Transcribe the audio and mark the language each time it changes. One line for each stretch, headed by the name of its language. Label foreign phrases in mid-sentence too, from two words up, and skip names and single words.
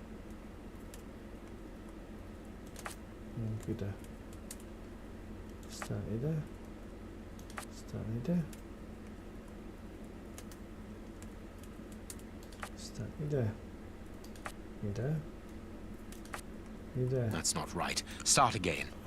Hungarian: Menjünk ide. Aztán ide. Aztán ide. Aztán ide. Ide. Ide.
English: That's not right. Start again.